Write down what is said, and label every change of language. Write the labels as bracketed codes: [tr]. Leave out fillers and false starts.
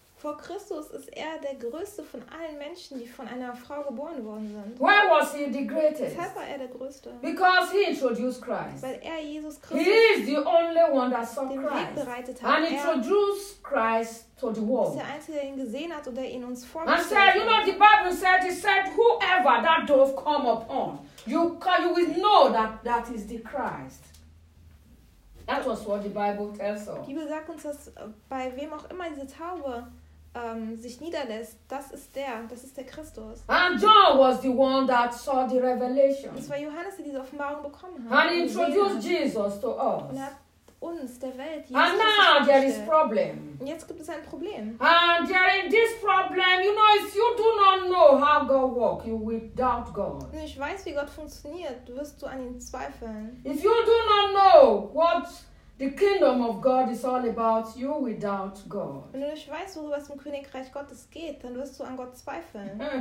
[de] Vor Christus ist er der größte von allen Menschen, die von einer Frau geboren worden sind. [en] Why was he the greatest? [de] Deshalb war er der größte. [en] Because he introduced Christ. [de] Weil er Jesus Christus. [en] He is the only one that saw [de] den [en] Christ. [de] Weg bereitet hat. [en] And introduced Christ to the world. [de] Ist der Einzige, der ihn gesehen hat und der ihn uns vorgestellt hat. [en] And said, you know, the Bible said, he said, whoever that dove come upon, you will know that is the Christ. That was what the Bible tells us. [de] Die Bibel sagt uns, dass bei wem auch immer diese Taube sich niederlässt, das ist der Christus. [en] And John was the one that saw the revelation. [de] Es war Johannes, der diese Offenbarung bekommen hat. [en] And introduced Jesus to us. [de] Und hat uns der Welt [en] Jesus. And now there is problem. [de] Und jetzt gibt es ein Problem. [en] And there in this problem, you know, if you do not know how God works, you will doubt God. [de] Wenn du nicht weißt, wie Gott funktioniert, wirst du an ihn zweifeln. [en] If you do not know what the kingdom of God is all about, you without God. [de] Wenn du nicht weißt, worüber es im Königreich Gottes geht, dann wirst du an Gott zweifeln.